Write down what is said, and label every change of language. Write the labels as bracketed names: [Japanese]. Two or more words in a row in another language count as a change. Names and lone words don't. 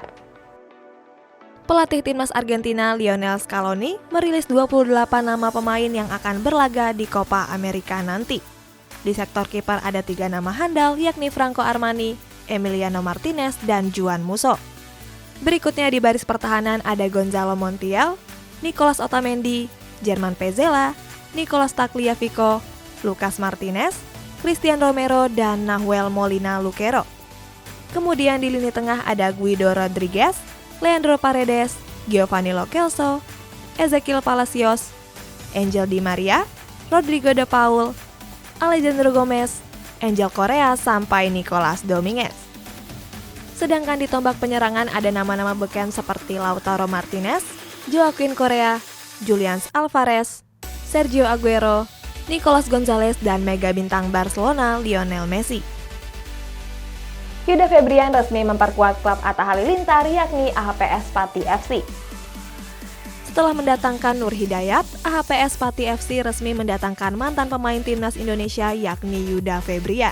[Indonesian] Pelatih timnas Argentina Lionel Scaloni merilis 28 nama pemain yang akan berlaga di Copa America nanti. Di sektor kiper ada 3 nama handal yakni Franco Armani, Emiliano Martinez, dan Juan Musso. Berikutnya di baris pertahanan ada Gonzalo Montiel, Nicolas Otamendi, Germán Pezzella, Nicolas Tagliafico, Lucas Martinez, Christian Romero, dan Nahuel Molina Luquero. Kemudian di lini tengah ada Guido Rodriguez, Leandro Paredes, Giovanni Lo Celso, Ezequiel Palacios, Angel Di Maria, Rodrigo De Paul, Alejandro Gomez, Angel Correa, sampai Nicolas Dominguez. Sedangkan di tombak penyerangan ada nama-nama beken seperti Lautaro Martinez, Joaquin Correa, Julian Alvarez, Sergio Aguero, Nicolas Gonzalez, dan mega bintang Barcelona Lionel Messi. Yuda Febrian resmi memperkuat klub Atta Halilintar yakni AHPS Pati FC. Setelah mendatangkan Nur Hidayat, AHPS Pati FC resmi mendatangkan mantan pemain timnas Indonesia yakni Yuda Febrian.